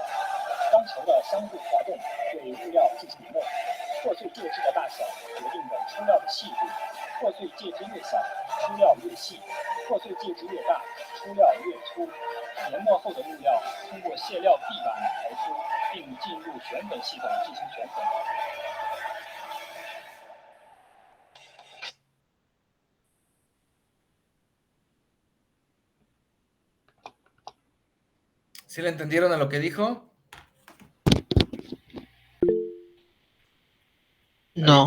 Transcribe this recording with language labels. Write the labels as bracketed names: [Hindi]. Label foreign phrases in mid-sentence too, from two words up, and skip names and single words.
[Chinese] 当球的相互滑动对物料进行磨，破碎介质的大小决定了出料的细度。破碎介质越小，出料越细；破碎介质越大，出料越粗。研磨后的物料通过卸料壁板排出，并进入旋粉系统进行旋粉。 [Spanish] ¿Sí le entendieron a lo que dijo? No.